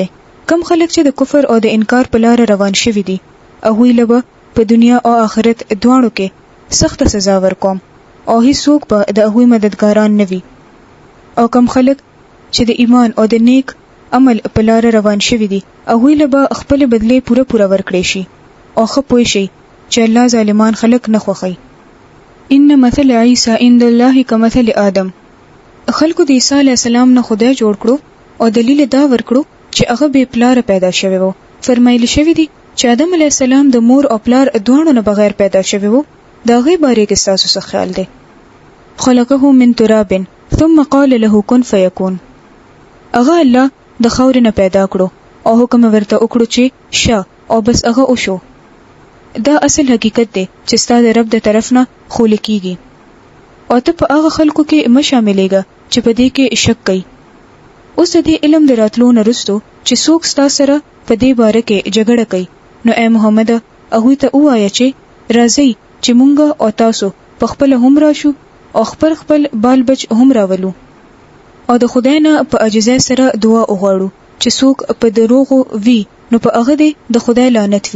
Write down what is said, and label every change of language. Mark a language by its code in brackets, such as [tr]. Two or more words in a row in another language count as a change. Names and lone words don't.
[ps] کم خلک چې د کفر او د انکار په لار روان شوي دي هغوی له به په دنیا او آخرت دواړو کې سخت سزا ورکوم او هیڅوک به د هغوی مددګاران نه وي. او کم خلک چې د ایمان او د نیک عمل په لار روان شوي دي هغوی له به خپل بدلې پوره ورکړي شي او ښه پوه شي چې الله ظالمان خلق نه خوښي. [ar] ان مثل عیسی عند الله کمثل آدم. [ps] خلکو د عیسی [ar] علی السلام [ps] نه خدای جوړ کړو او دلیل دا ورکړو چې هغه بے پلار پیدا شوی وو. فرمایلی شوی دی چې آدم [ar] علی السلام [ps] د مور او پلار دوانو نه بغیر پیدا شوی وو. دا غي باره کې تاسو څه خیال دی؟ [ar] خلقه من تراب ثم قال له كن فيكون. [ps] هغه الله د خاورې نه پیدا کړو او حکم ورته وکړو چې شه او بس هغه وشو. دا اصل حقیقت دی چې ستاسو رب د طرف نه خول کیږي او ته په هغه خلکو کې مشاملېږه چې په دې کې شک کوي. اوس دې علم دراتلو نه رسټو چې څوک ستاسو سره په دې باره کې جګړه کوي نو اے محمد هغه ته وایي چې راځي چې مونږ او تاسو په خپل هم راشو او خپل بال بچ هم راولو او د خدای نه په عجزه سره دعا وغواړو چې څوک په دروغو وي نو په هغه دې د خدای لعنت وي.